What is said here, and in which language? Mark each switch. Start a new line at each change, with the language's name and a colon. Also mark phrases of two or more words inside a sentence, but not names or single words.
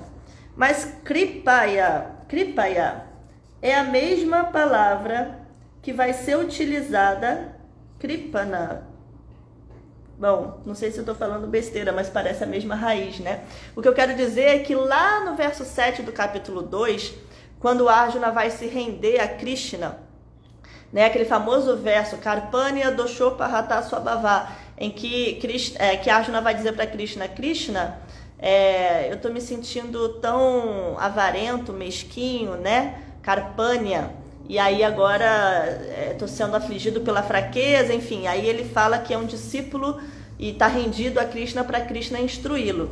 Portuguese: Mas kripaya é a mesma palavra que vai ser utilizada, kripana, Bom, não sei se eu estou falando besteira, mas parece a mesma raiz, né? O que eu quero dizer é que lá no verso 7 do capítulo 2, quando Arjuna vai se render a Krishna, né, aquele famoso verso,
Sanskrit: Karpanya doshopa rata swabhava,
Portuguese: em que Arjuna vai dizer para Krishna, Krishna, eu estou me sentindo tão avarento, mesquinho, né? Karpanya, e aí agora estou sendo afligido pela fraqueza, enfim, aí ele fala que é um discípulo e está rendido a Krishna para Krishna instruí-lo.